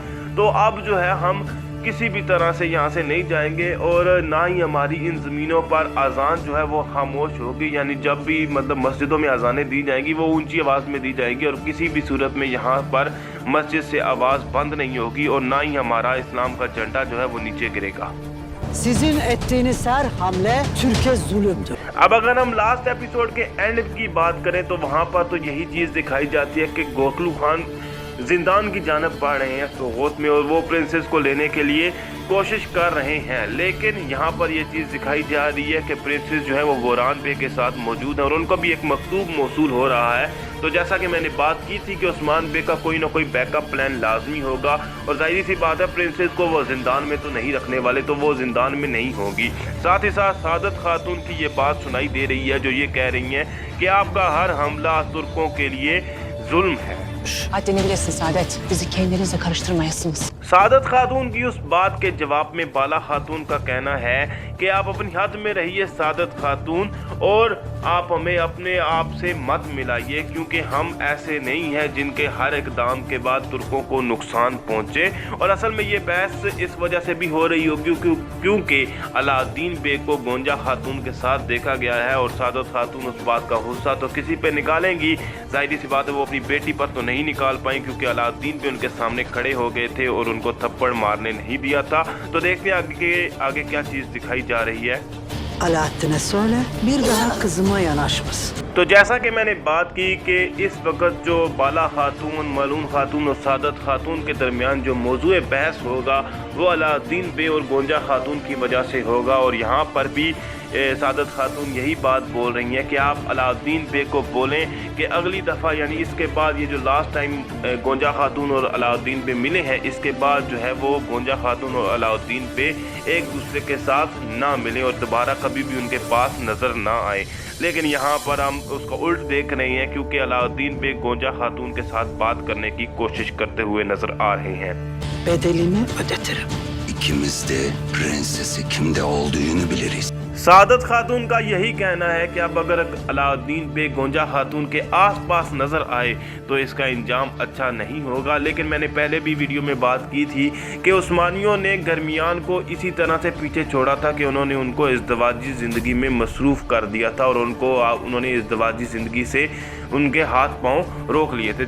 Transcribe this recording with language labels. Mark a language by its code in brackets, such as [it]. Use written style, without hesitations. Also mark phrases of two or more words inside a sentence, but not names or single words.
[hi] तो अब जो है हम किसी भी तरह से यहाँ से नहीं जाएंगे, और ना ही हमारी इन ज़मीनों पर अजान जो है वो खामोश होगी, यानी जब भी मतलब मस्जिदों में अजानें दी जाएंगी वो ऊंची आवाज़ में दी जाएगी, और किसी भी सूरत में यहाँ पर मस्जिद से आवाज़ बंद नहीं होगी, और ना ही हमारा इस्लाम का झंडा जो है वो नीचे गिरेगा। [tr] Sizin ettiğiniz her hamle Türkiye zulümdür. [hi] अब अगर हम [en] last episode [hi] के एंड की बात करें तो वहाँ पर तो यही चीज़ दिखाई जाती है कि गोखलू खान जिंदान की जानब बढ़ रहे हैं सोगोत में, और वो प्रिंसेस को लेने के लिए कोशिश कर रहे हैं, लेकिन यहाँ पर ये चीज़ दिखाई जा रही है कि प्रिंसेस जो है वो गोरान बे के साथ मौजूद है, और उनको भी एक मकतूब मौसूल हो रहा है। तो जैसा कि मैंने बात की थी कि उस्मान बे का कोई ना कोई [en] backup plan [hi] लाजमी होगा, और जाहिर सी बात है प्रिंसेस को वो जिंदान में तो नहीं रखने वाले, तो वो जिंदान में नहीं होगी। साथ ही साथ सादत खातून की ये बात सुनाई दे रही है जो ये कह रही हैं कि आपका हर हमला तुर्कों के लिए जुल्म है। [tr] Haddini bilesin Saadet. Bizi kendinize karıştırmayasınız. [hi] सादत खातून की उस बात के जवाब में बाला खातून का कहना है कि आप अपनी हद में रहिए सादत खातून, और आप हमें अपने आप से मत मिलाइए, क्योंकि हम ऐसे नहीं हैं जिनके हर इकदाम के बाद तुर्कों को नुकसान पहुंचे। और असल में ये बहस इस वजह से भी हो रही होगी क्योंकि अलाउद्दीन बे को गोंजा खातून के साथ देखा गया है, और सादत खातून उस बात का गुस्सा तो किसी पे निकालेंगी, जाहिर सी बात है वो अपनी बेटी पर तो नहीं निकाल पाई, क्योंकि अलाउद्दीन बे उनके सामने खड़े हो गए थे और उनको थप्पड़ मारने नहीं दिया था। तो देखते हैं आगे क्या चीज़ दिखाई जा रही है। [tr] Alaaddin'e söyle bir daha kızıma yanaşmasın. [hi] तो जैसा कि मैंने बात की कि इस वक्त जो बाला खातून, मलून खातून और सादत खातून के दरमियान जो मौजूए बहस होगा वो अलाउद्दीन बे और गोंजा खातून की वजह से होगा, और यहाँ पर भी सादत खातून यही बात बोल रही हैं कि आप अलाउद्दीन बे को बोलें कि अगली दफ़ा, यानी इसके बाद ये जो [en] last time [hi] गोंजा खातून और अलाउद्दीन बे मिले हैं, इसके बाद जो है वो गोंजा खातून और अलाउद्दीन बे एक दूसरे के साथ ना मिलें और दोबारा कभी भी उनके पास नज़र ना आए। लेकिन यहाँ पर हम उसका उल्ट देख रहे हैं, क्योंकि अलाउद्दीन बे गोंजा खातून के साथ बात करने की कोशिश करते हुए नजर आ रहे हैं। [tr] Bedelini ödetirim. İkimiz de prensesi kimde olduğunu biliriz. [hi] सादत खातून का यही कहना है कि अब अगर अलाउद्दीन बे गोंजा खातून के आसपास नज़र आए तो इसका इंजाम अच्छा नहीं होगा। लेकिन मैंने पहले भी वीडियो में बात की थी कि उस्मानियों ने गर्मियान को इसी तरह से पीछे छोड़ा था कि उन्होंने उनको इज़्दिवाजी ज़िंदगी में मसरूफ़ कर दिया था और उन्होंने इज़्दिवाजी ज़िंदगी से उनके हाथ पांव रोक लिए थे।